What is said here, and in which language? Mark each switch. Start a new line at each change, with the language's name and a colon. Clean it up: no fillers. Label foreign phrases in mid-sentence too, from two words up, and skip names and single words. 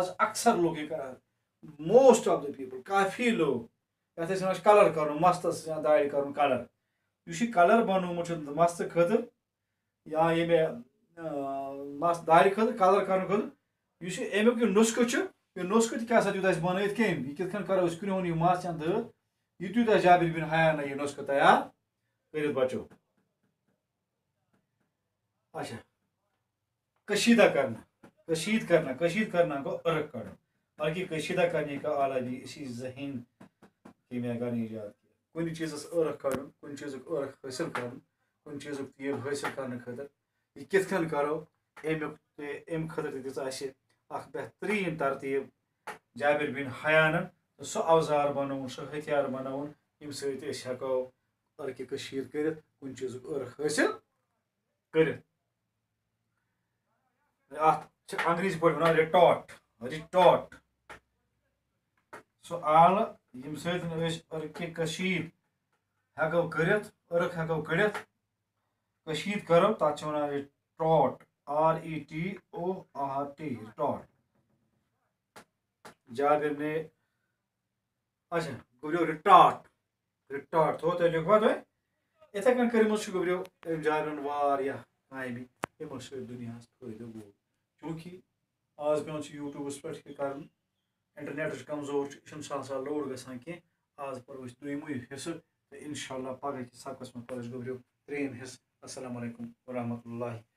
Kashmiri: اکثر لُکھ یہِ کران
English: most of the people
Kashmiri: کافی لوٗکھ یتھ أسۍ وَنان چھِ کلر کرُن مستس یا دارِ کرُن کلر یُس یہِ کلر بنومُت چھُ مستہٕ خٲطرٕ یا ییٚمہِ مس دارِ خٲطرٕ کلر کرنہٕ خٲطرٕ یُس یہِ امیُک یہِ نسخہٕ چھُ یہِ نسخہٕ تہِ کیٛاہ سا دیُت اَسہِ بنٲیِتھ کٔمۍ یہِ کِتھ کٔنۍ کرو أسۍ کرٛہُن یہِ مس یا دٲد یہِ دیُت اَسہِ جابر بن حیانن یہِ نسخہٕ تیار کٔرِتھ بچو
Urdu: اچھا کشیدہ کرنا کو ارک کڑنا باقی کشیدہ کرنے کا آلہ بھی اسی ذہین کیمیا گر نے ایجاد کیا
Kashmiri: کُنہِ چیٖزس ٲرکھ کڑُن کُنہِ چیٖزُک ٲرکھ حٲصِل کرُن کُنہِ چیٖزُک تیٖل حٲصِل کرنہٕ خٲطرٕ یہِ کِتھ کٔنۍ کرو اَمہِ خٲطرٕ تہِ دِژ اَسہِ اکھ بہتریٖن ترتیٖب جابر بن حیانن سُہ اوزار بنووُن سُہ ہتھیار بنووُن ییٚمہِ سۭتۍ أسۍ ہٮ۪کو ارکہِ کشیٖد کٔرِتھ کُنہِ چیٖزُک ٲرکھ حٲصِل کٔرِتھ اتھ چھِ انگریٖزی پٲٹھۍ ونان رِٹاٹ سُہ آلہٕ ییٚمہِ سۭتۍ أسۍ ارکہِ کشیٖد ہٮ۪کو کٔرِتھ ٲرکھ ہٮ۪کو کٔڑِتھ کشید کرو تات ونان ٹاٹ RETORT ٹاٹ
Urdu: جابر نے اچھا
Kashmiri: گبریو رٹاٹ تھو تۄہہِ لیوکھوا تۄہہِ یِتھَے کٔنۍ کٔرمٕژ گبریو أمۍ جابرن واریاہ کامہِ یِمو سۭتۍ دُنیاہَس فٲیدٕ گوٚو چوٗنٛکہِ آز پیٚوان چھُ یوٗٹیوٗبَس پٮ۪ٹھ یہِ کَرُن اِنٹرنیٹٕچ کمزور چھُ یہِ چھُنہٕ سہل سہل لوڈ گژھان کینٛہہ آز پَرو أسۍ دوٚیمُے حِصہٕ تہٕ
Arabic: اِنشاء اللہ
Kashmiri: پگہہ کِس سبقس منٛز پَرو أسۍ گبریو ترٛیٚیِم حِصہٕ
Arabic: السلام علیکم ورحمتہ اللہ